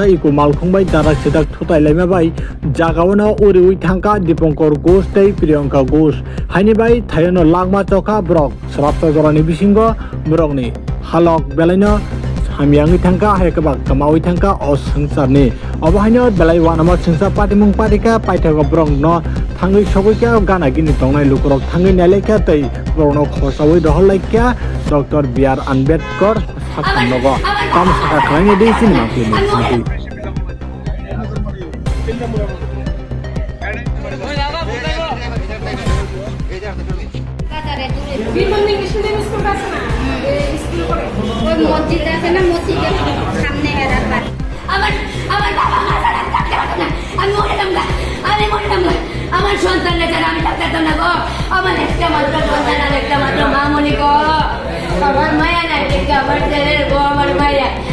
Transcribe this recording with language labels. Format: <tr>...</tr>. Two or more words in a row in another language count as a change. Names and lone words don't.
<trp>iku malkhungbai darak sidak thutailai bai jagaono uriui thangka Dipangkor Ghosh tei Priyanka Ghosh haini bai thayano lagma chokha brok srapta jorani bisingo brokni halok belaino hamiyangi thangka haikabak kamawi thangka o sungsarni obahaino belai wanamo sungsa patimung patika paithago brok no thangui sogoika gana gini tongnai lukurok thangui naileka tei borno khosawi roholaika Dr. B.R. Ambedkar sakhamnogo kam saka khlaini dei sinima filmi</trp> <bn>ওই মসজিদ আছে না মসজিদের সামনে এরা পারে আমার আমার বাবা আমার সাথে থাকতে পারতো না আমি মরে গেলাম আমার সন্তানরা যারা আমি থাকতাম না গো আমার একটা মাত্র সন্তান আর একটা মাত্র মা মনে গো আমার মায়া নাই দেখে আমার ছেলের গো আমার মায়া</bn>